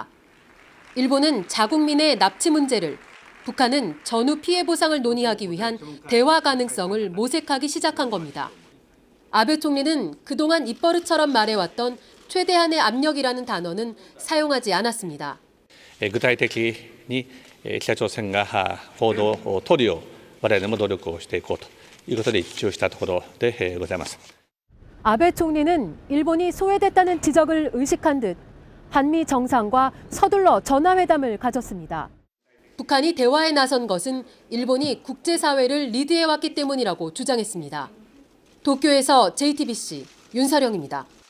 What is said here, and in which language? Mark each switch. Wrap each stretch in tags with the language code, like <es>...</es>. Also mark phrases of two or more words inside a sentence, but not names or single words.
<ko>일본은 자국민의 납치 문제를, 북한은 전후 피해 보상을 논의하기 위한 대화 가능성을 모색하기 시작한 겁니다. 아베 총리는 그동안 입버릇처럼 말해왔던 최대한의 압력이라는 단어는 사용하지 않았습니다.</ko> <ja>具体的に北朝鮮が報道を取るよう我々も努力をしていこうということで一致をしたところでございます。</ja> <ko>아베 총리는 일본이 소외됐다는 지적을 의식한 듯 한미 정상과 서둘러 전화회담을 가졌습니다. 북한이 대화에 나선 것은 일본이 국제사회를 리드해왔기 때문이라고 주장했습니다. 도쿄에서 JTBC 윤서령입니다.</ko>